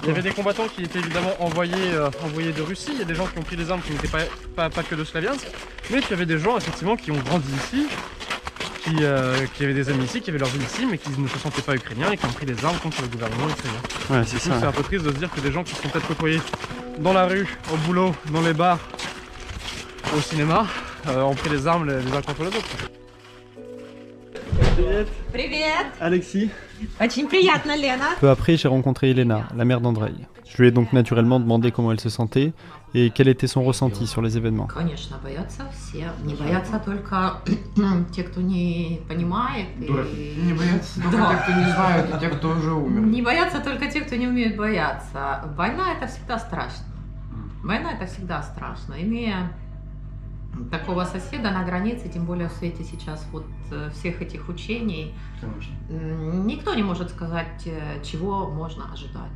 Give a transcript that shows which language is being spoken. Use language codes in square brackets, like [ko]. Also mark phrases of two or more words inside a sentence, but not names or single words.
[fr] Il y avait des combattants qui étaient évidemment envoyés de Russie, il y a des gens qui ont pris des armes qui n'étaient pas que de Slaviansk, mais il y avait des gens effectivement qui ont grandi ici, qui avaient des amis ici, qui avaient leur vie ici, mais qui ne se sentaient pas ukrainiens et qui ont pris des armes contre le gouvernement ukrainien. Ouais, c'est ça. C'est un peu triste de se dire que des gens qui sont peut-être côtoyés dans la rue, au boulot, dans les bars, au cinéma, ont pris les armes les uns contre les autres. [ru] Привет! [fr] Alexis. [ru] Очень приятно, Лена. [fr] Peu après, j'ai rencontré Elena, la mère d'Andrei. Je lui ai donc naturellement demandé comment elle se sentait et quel était son ressenti sur les événements. [ru] Конечно, боятся все. Не боятся только те, кто не понимает. Не боятся только те, кто не знают, и те, кто уже умер. Не боятся только те, кто не умеет бояться. Война — это всегда страшно. Война — это всегда страшно. Имея такого соседа на границе, тем более в свете сейчас вот всех этих учений, никто не может сказать, чего можно ожидать.